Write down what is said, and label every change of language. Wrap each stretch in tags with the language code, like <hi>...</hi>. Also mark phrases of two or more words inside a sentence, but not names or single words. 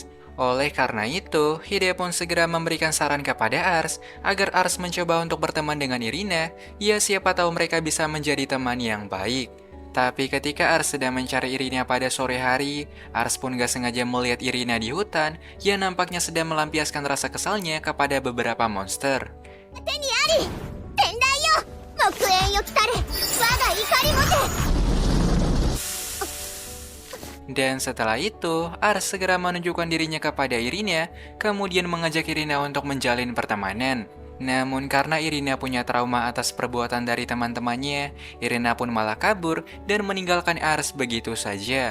<id>Oleh karena itu, Hide pun segera memberikan saran kepada Ars agar Ars mencoba untuk berteman dengan Irina, ya siapa tahu mereka bisa menjadi teman yang baik. Tapi ketika Ars sedang mencari Irina pada sore hari, Ars pun gak sengaja melihat Irina di hutan yang nampaknya sedang melampiaskan rasa kesalnya kepada beberapa monster.</id> <ja>手にあり天台よ木炎よ来たれ我が怒りもて</ja> <id>Dan setelah itu, Ars segera menunjukkan dirinya kepada Irina, kemudian mengajak Irina untuk menjalin pertemanan. Namun karena Irina punya trauma atas perbuatan dari teman-temannya, Irina pun malah kabur dan meninggalkan Ars begitu saja.</id>